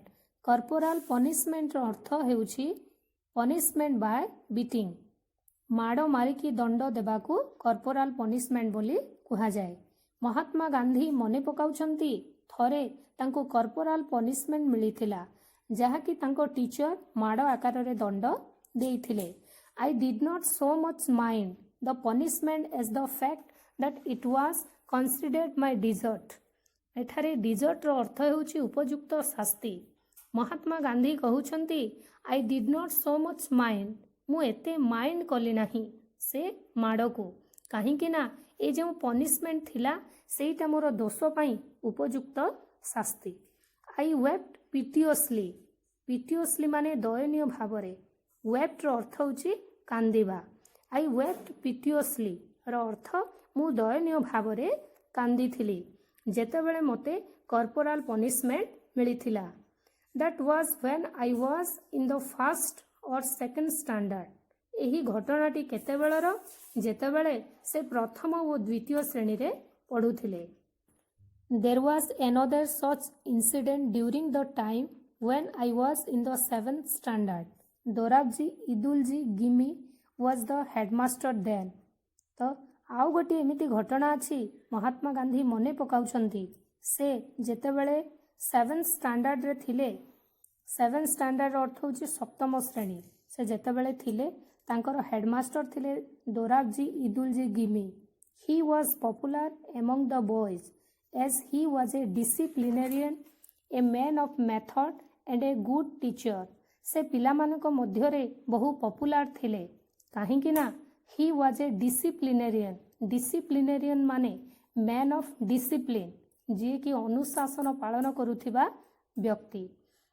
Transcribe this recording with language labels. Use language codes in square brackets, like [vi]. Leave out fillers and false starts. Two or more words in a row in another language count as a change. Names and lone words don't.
[en] Corporal punishment ର [or] ଅର୍ଥ ହେଉଛି [en] punishment by beating. [or] ମାଡ଼ ମାରିକି ଦଣ୍ଡ ଦେବାକୁ [en] corporal punishment [or] ବୋଲି କୁହାଯାଏ। ମହାତ୍ମା ଗାନ୍ଧୀ ମନେ ପକାଉଛନ୍ତି ଥରେ ତାଙ୍କୁ [en] corporal punishment [or] ମିଳିଥିଲା, ଯାହାକି ତାଙ୍କ ଟିଚର ମାଡ଼ ଆକାରରେ ଦଣ୍ଡ ଦେଇଥିଲେ। [en] I did not so much mind the punishment as the fact that it was considered my desert. [or] ଏଠାରେ ଡିଜର୍ଟର ଅର୍ଥ ହେଉଛି ଉପଯୁକ୍ତ ଶାସ୍ତି। [en] ମହାତ୍ମା ଗାନ୍ଧୀ କହୁଛନ୍ତି I did not so much mind, [or] ମୁଁ ଏତେ ମାଇଣ୍ଡ କଲି ନାହିଁ ସେ ମାଡ଼କୁ, କାହିଁକି ନା ଏ ଯେଉଁ ପନିଶମେଣ୍ଟ ଥିଲା ସେଇଟା ମୋର ଦୋଷ ପାଇଁ ଉପଯୁକ୍ତ ଶାସ୍ତି। [en] I wept piteously. piteously [or] ମାନେ ଦୟନୀୟ ଭାବରେ। wept ର ଅର୍ଥ ହେଉଛି କାନ୍ଦିବା। [en] I wept piteously [or] ର ଅର୍ଥ ମୁଁ ଦୟନୀୟ ଭାବରେ କାନ୍ଦିଥିଲି ଯେତେବେଳେ ମୋତେ [en] corporal punishment [or] ମିଳିଥିଲା। [en] That was when I was in the first or second standard. [or] ଏହି ଘଟଣାଟି କେତେବେଳର? ଯେତେବେଳେ ସେ ପ୍ରଥମ ଓ ଦ୍ୱିତୀୟ ଶ୍ରେଣୀରେ ପଢ଼ୁଥିଲେ। [en] There was another such incident during the time when I was in the 7th standard. ଦୋରାବଜୀ ଇଦୁଲଜୀ ଗିମି was the headmaster then. [or] ତ ଆଉ ଗୋଟିଏ ଏମିତି ଘଟଣା ଅଛି ମହାତ୍ମା ଗାନ୍ଧୀ ମନେ ପକାଉଛନ୍ତି। ସେ ଯେତେବେଳେ 7th ଷ୍ଟାଣ୍ଡାର୍ଡରେ ଥିଲେ, 7th ଷ୍ଟାଣ୍ଡାର୍ଡର ଅର୍ଥ ହେଉଛି ସପ୍ତମ ଶ୍ରେଣୀ, ସେ ଯେତେବେଳେ ଥିଲେ ତାଙ୍କର ହେଡମାଷ୍ଟର ଥିଲେ ଦୋରାବଜୀ ଇଦୁଲଜୀ ଗିମି। [en] He was popular among the boys as he was a disciplinarian, a man of method and a good teacher. [or] ସେ ପିଲାମାନଙ୍କ ମଧ୍ୟରେ ବହୁ ପପୁଲାର ଥିଲେ, କାହିଁକି ନା [en] he was a disciplinarian. disciplinarian ମାନେ man of discipline, [or] ଯିଏକି ଅନୁଶାସନ ପାଳନ କରୁଥିବା ବ୍ୟକ୍ତି।